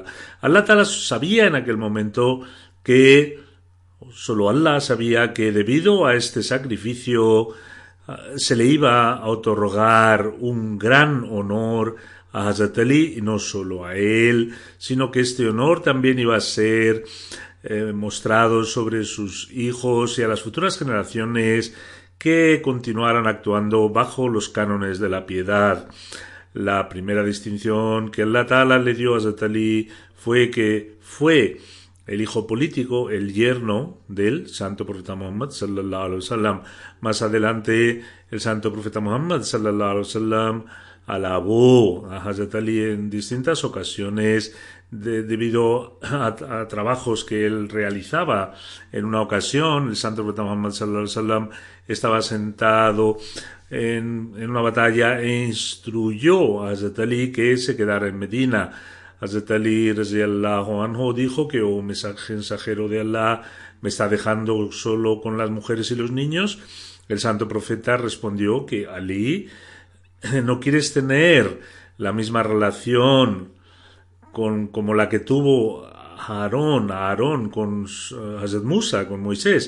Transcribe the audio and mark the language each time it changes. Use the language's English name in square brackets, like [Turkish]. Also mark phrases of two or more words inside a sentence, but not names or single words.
[Arabic] الله تعالى [Spanish] sabía en aquel momento que, solo Allah sabía que debido a este sacrificio se le iba a otorgar un gran honor a Hazrat Ali, y no solo a él, sino que este honor también iba a ser mostrado sobre sus hijos y a las futuras generaciones que continuaran actuando bajo los cánones de la piedad. La primera distinción que [Arabic] الله تعالى [Spanish] le dio a Hazrat Ali fue que fue el hijo político, el yerno del Santo Profeta Muhammad [Arabic] صلى الله عليه وسلم. [Spanish] Más adelante, el Santo Profeta Muhammad [Arabic] صلى الله عليه وسلم [Spanish] alabó a Hazrat Ali en distintas ocasiones debido a trabajos que él realizaba. En una ocasión, el Santo Profeta Muhammad [Arabic] صلى الله عليه وسلم [Spanish] estaba sentado en una batalla e instruyó a Hazrat Ali que se quedara en Medina. Hazrat Ali [Arabic] رضي الله عنه [Spanish] dijo que mensajero de Allah, ¿me está dejando solo con las mujeres y los niños? El Santo Profeta respondió que Ali, ¿no quieres tener la misma relación como la que tuvo Aarón con Hazrat Musa, con Moisés?